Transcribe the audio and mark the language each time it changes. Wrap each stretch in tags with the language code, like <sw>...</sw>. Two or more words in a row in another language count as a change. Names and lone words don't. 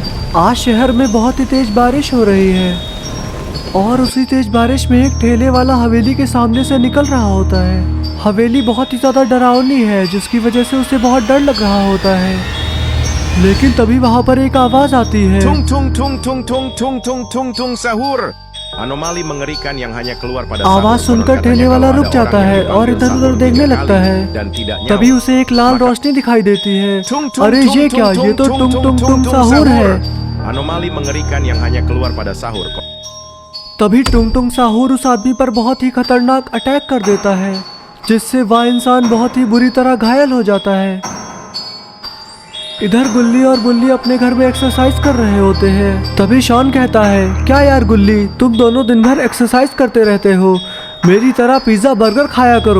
<hi>आज शहर में बहुत ही तेज बारिश हो रही है और उसी तेज बारिश में एक ठेले वाला हवेली के सामने से निकल रहा होता है। हवेली बहुत ही ज्यादा डरावनी है जिसकी वजह से उसे बहुत डर लग रहा होता है। लेकिन तभी वहाँ पर एक आवाज आती है,</hi> <id>Tung tung tung tung tung tung tung tung tung sahur. Anomali mengerikan yang hanya keluar pada</id> <hi>आवाज</hi> <id>sahur.</id> <hi>सुनकर ठेले वाला रुक जाता है और इधर उधर देखने लगता है। तभी उसे एक लाल रोशनी दिखाई देती है। अरे ये क्या, ये तो टुंग टुंग टुंग साहूर है।</hi> <id>Anomali mengerikan yang hanya keluar pada sahur.</id> <hi>तभी टुंग टुंग साहूर उस आदमी पर बहुत ही खतरनाक अटैक कर देता है जिससे वह इंसान बहुत ही बुरी तरह घायल हो जाता है। इधर गुल्ली और बुल्ली अपने घर में एक्सरसाइज कर रहे होते हैं। तभी शॉन कहता है, क्या यार गुल्ली, तुम दोनों दिन भर एक्सरसाइज करते रहते हो, मेरी तरह पिज्जा बर्गर खाया करो।</hi>